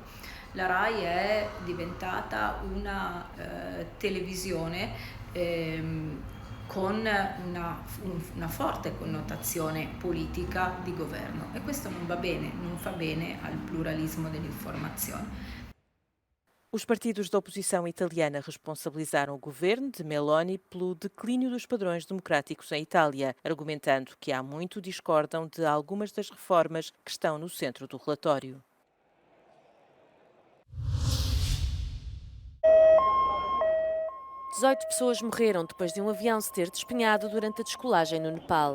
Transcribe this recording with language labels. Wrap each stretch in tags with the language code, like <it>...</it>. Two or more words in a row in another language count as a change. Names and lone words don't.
<it>La RAI è diventata una televisione con una forte connotazione politica di governo e questo non va bene, non fa bene al pluralismo dell'informazione.</it> <pt>Os partidos da oposição italiana responsabilizaram o governo de Meloni pelo declínio dos padrões democráticos em Itália, argumentando que há muito discordam de algumas das reformas que estão no centro do relatório. Pessoas morreram depois de um avião se ter despenhado durante a descolagem no Nepal.</pt>